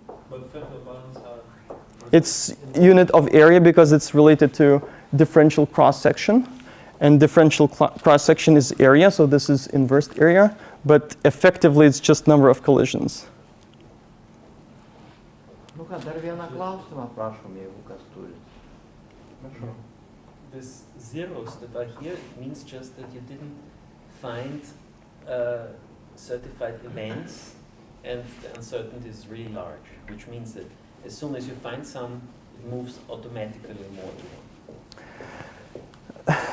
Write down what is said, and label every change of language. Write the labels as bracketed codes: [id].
[en] But femtobarns are... It's unit of area because it's related to differential cross-section. And differential cross-section is area, so this is inverse area. But effectively, it's just number of collisions. [lt] Dar vieną klausimą prašom, jeigu kas turi. [en] These zeros that are here, it means just that you didn't find certified events and the uncertainty is really large, which means that as soon as you find some, it moves automatically more to one.